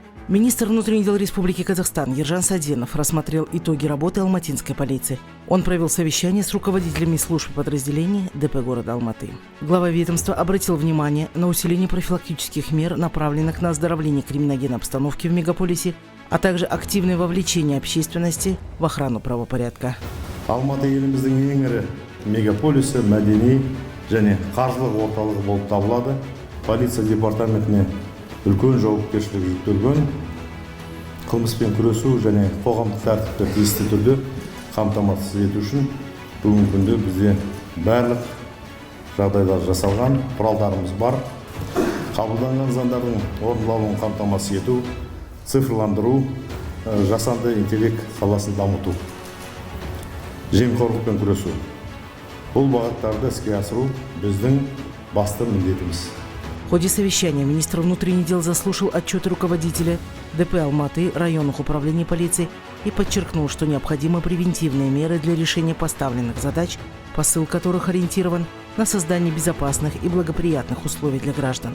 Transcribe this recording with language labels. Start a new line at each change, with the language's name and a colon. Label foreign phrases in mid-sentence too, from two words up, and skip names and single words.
Russian: Министр внутренних дел Республики Казахстан Ержан Саденов рассмотрел итоги работы алматинской полиции. Он провел совещание с руководителями служб и подразделений ДП города Алматы. Глава ведомства обратил внимание на усиление профилактических мер, направленных на оздоровление криминогенной обстановки в мегаполисе, а также активное вовлечение общественности в охрану правопорядка.
Kazakh: Алматы еліміздің ең ірі мегаполисі, мәдени және қаржылық орталығы болып табылады. Полиция департаментіне үлкен жауапкершілік жүктелген, қылмыспен күресу және қоғамдық тәртіпті тиісті түрде қамтамасыз ету үшін бүгінгі күнде бізде барлық жағдайлар жасалған, құралдарымыз бар. Қабылданған заңдардың орындалуын қамтамасыз ету, цифрландыру, жасанды интеллект саласын дамыту, жемқорлықпен күресу. Бұл бағыттарды іске асыру біздің басты міндетіміз.
Russian: В ходе совещания министр внутренних дел заслушал отчет руководителя ДП Алматы, районных управлений полиции и подчеркнул, что необходимы превентивные меры для решения поставленных задач, посыл которых ориентирован на создание безопасных и благоприятных условий для граждан.